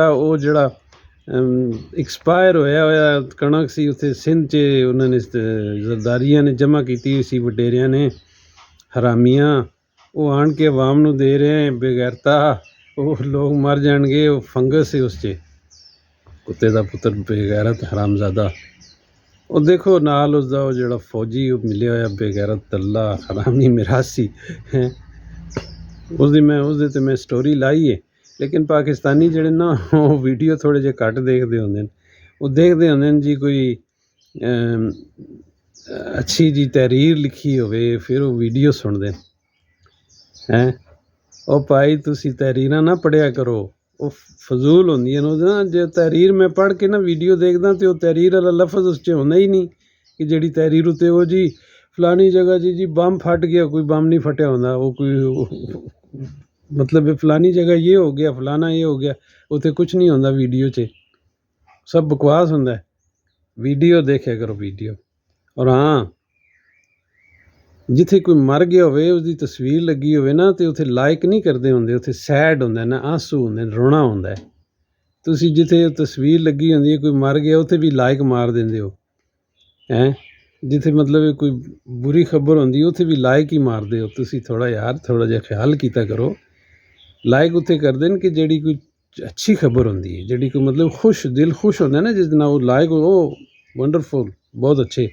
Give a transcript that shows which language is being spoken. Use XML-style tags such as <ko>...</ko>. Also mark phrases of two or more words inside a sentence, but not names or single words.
<pa>وہ جڑا ایکسپائر ہویا کنک سی اتنے سندھ چ انہوں نے زرداریاں نے جمع کیتی ہوئی سی وڈیریاں نے، حرامیاں، وہ آن کے عوام نو دے رہے ہیں. بغیرتا، وہ لوگ مر جان گے، وہ فنگس ہے اس چ. کتے دا پتر بغیرت حرامزادہ. وہ دیکھو نال اس دا وہ جڑا فوجی وہ ملیا ہوا بغیرت دلہ حرامی میراثی ہیں. اس دی میں سٹوری لائی ہے. لیکن پاکستانی جڑے نا وہ ویڈیو تھوڑے جے گھٹ دیکھتے ہوندے ہیں. وہ دیکھتے ہوندے ہیں جی کوئی اچھی جی تحریر لکھی ہوئے، پھر وہ ویڈیو سنتے ہیں. او بھائی تسی تحریراں نہ پڑھیا کرو، وہ فضول ہوندیاں نا. جو تحریر میں پڑھ کے نا ویڈیو دیکھدا تے وہ تحریر والا لفظ اس چ ہوندا ہی نہیں کہ جڑی تحریر اتے وہ جی فلانی جگہ جی بم پھٹ گیا. کوئی بم نہیں پھٹیا ہوندا. وہ کوئی مطلب فلانی جگہ یہ ہو گیا، فلانا یہ ہو گیا. اتنے کچھ نہیں ہوندا ویڈیو چ، سب بکواس ہوندا ہے. ویڈیو دیکھیا کرو ویڈیو. اور ہاں، جتھے کوئی مر گیا ہوئے اس دی تصویر لگی ہوئے نا، تے اتھے لائک نہیں کردے ہوندے، اتھے سیڈ ہوندا ہے نا، آنسو ہوندے، رونا ہوندا ہے. تو ਤੁਸੀਂ ਜਿੱਥੇ ਤਸਵੀਰ ਲੱਗੀ ਹੁੰਦੀ ਹੈ ਕੋਈ ਮਰ ਗਿਆ ਉੱਥੇ ਵੀ ਲਾਈਕ ਮਾਰ ਦਿੰਦੇ ਹੋ ਹੈਂ। ਜਿੱਥੇ ਮਤਲਬ ਕੋਈ ਬੁਰੀ ਖਬਰ ਹੁੰਦੀ ਉੱਥੇ ਵੀ ਲਾਈਕ ਹੀ ਮਾਰਦੇ ਹੋ ਤੁਸੀਂ। ਥੋੜ੍ਹਾ ਜਿਹਾ ਖਿਆਲ ਕੀਤਾ ਕਰੋ। ਲਾਈਕ ਉੱਥੇ ਕਰਦੇ ਨੇ ਕਿ ਜਿਹੜੀ ਕੋਈ ਅੱਛੀ ਖਬਰ ਹੁੰਦੀ ਹੈ, ਜਿਹੜੀ ਕੋਈ ਮਤਲਬ ਦਿਲ ਖੁਸ਼ ਹੁੰਦਾ ਨਾ ਜਿਸ ਦਿਨ ਉਹ ਲਾਈਕ ਉਹ ਵੰਡਰਫੁਲ ਬਹੁਤ ਅੱਛੇ।</pa>